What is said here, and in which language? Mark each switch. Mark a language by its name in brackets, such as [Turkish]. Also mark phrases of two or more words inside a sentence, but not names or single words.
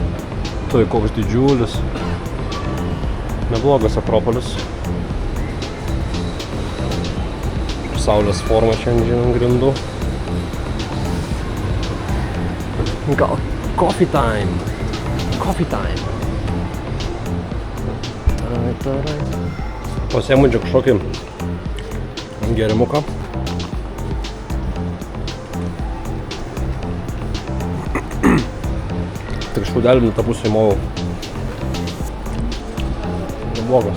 [Lithuanian] Tai koks didžiulis. Neblogas Akropolis. Saulės forma čia ant grindų. [English] Gal coffee time. Coffee time. [Lithuanian] Pasiemu čia kažkokį gerimuką. Tik šaudelį tą pusę įmovau. Neblogas.